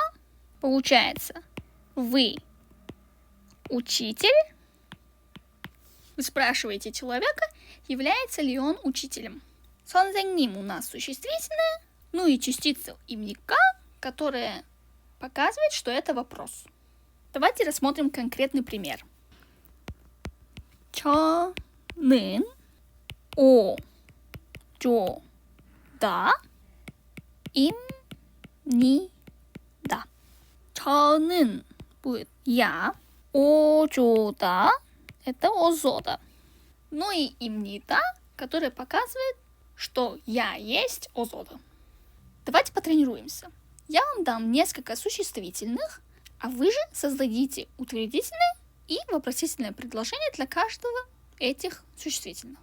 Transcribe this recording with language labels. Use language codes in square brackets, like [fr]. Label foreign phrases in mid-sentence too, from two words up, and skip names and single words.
[ru] Получается, вы учитель? Вы спрашиваете человека, является ли он учителем. 선생님 у нас существительное, ну и частица имника, которая показывает, что это вопрос. Давайте рассмотрим конкретный пример. [ko] 저는 오조다 입니다. [ru] 저는 будет я, 오조다 это озода. Ну и имнита, которая показывает, что я есть озода. Давайте потренируемся. Я вам дам несколько существительных, а вы же создадите утвердительное и вопросительное предложение для каждого этих существительных.